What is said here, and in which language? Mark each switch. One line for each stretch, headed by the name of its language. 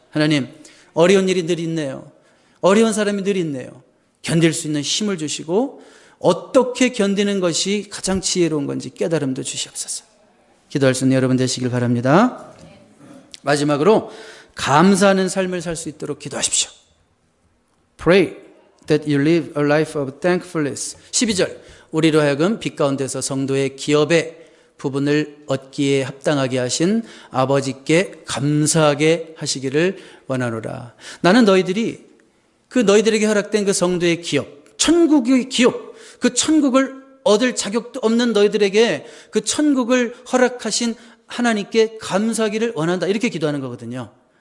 Korean: 하나님, 어려운 일이 늘 있네요. 어려운 사람이 늘 있네요. 견딜 수 있는 힘을 주시고 어떻게 견디는 것이 가장 지혜로운 건지 깨달음도 주시옵소서. 기도할 수 있는 여러분 되시길 바랍니다. 마지막으로 감사하는 삶을 살 수 있도록 기도하십시오.
English: Pray that you live a life of thankfulness.
Korean: 12절, 우리로 하여금 빛 가운데서 성도의 기업의 부분을 얻기에 합당하게 하신 아버지께 감사하게 하시기를 원하노라. 나는 너희들이 그 너희들에게 허락된 그 성도의 기업, 천국의 기업, 그 천국을 얻을 자격도 없는 너희들에게 그 천국을 허락하신 하나님께 감사하기를 원한다. 이렇게 기도하는 거거든요.